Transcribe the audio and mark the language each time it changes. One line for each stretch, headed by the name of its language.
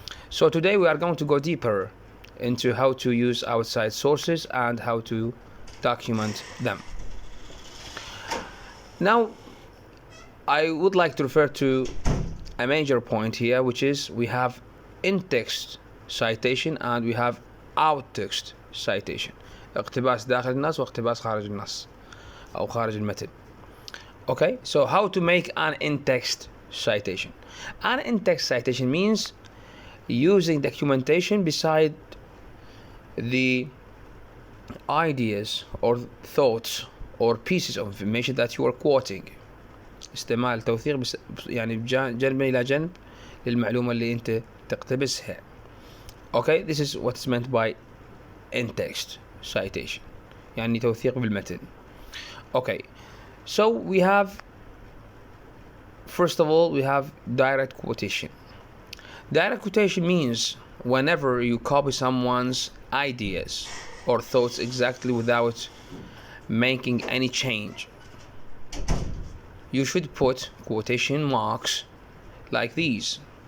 English: So today we are going to go deeper into how to use outside sources and how to document them. Now, I would like to refer to a major point here, which is we have in-text citation and we have out-text citation.
Arabic: اقتباس داخل النص واقتباس خارج النص أو خارج المتن.
English: Okay, so how to make an in-text citation? An in-text citation means using documentation beside the ideas or thoughts or pieces of information that you are quoting.
Arabic: استعمال توثيق يعني جنب إلى جنب للمعلومة اللي أنت تقتبسها.
English: Okay, this is what is meant by in-text citation.
Arabic: يعني توثيق بالمتن.
English: Okay, so we have, first of all, we have direct quotation. Direct quotation means whenever you copy someone's ideas or thoughts exactly without making any change, you should put quotation marks like these.